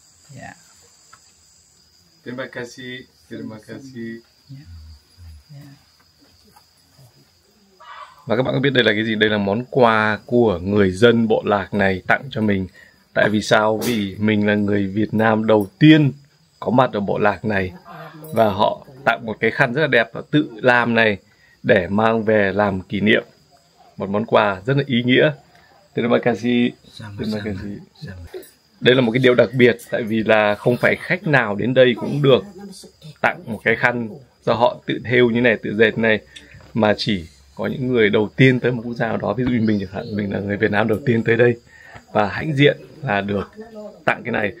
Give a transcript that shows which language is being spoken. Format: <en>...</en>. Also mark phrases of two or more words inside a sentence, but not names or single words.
<en>Yeah.</en> <id>Terima kasih. Terima kasih.</id> <en>Yeah.</en> <vi>Và các bạn có biết đây là cái gì? Đây là món quà của người dân bộ lạc này tặng cho mình. Tại vì sao? Vì mình là người Việt Nam đầu tiên có mặt ở bộ lạc này. Và họ tặng một cái khăn rất là đẹp và tự làm này để mang về làm kỷ niệm. Một món quà rất là ý nghĩa.</vi> <id>Terima kasih. Terima kasih.</id> <vi>Đây là một cái điều đặc biệt, tại vì là không phải khách nào đến đây cũng được tặng một cái khăn do họ tự thêu như này, tự dệt này, mà chỉ có những người đầu tiên tới một quốc gia nào đó. Ví dụ như mình chẳng hạn, mình là người Việt Nam đầu tiên tới đây và hãnh diện là được tặng cái này.</vi>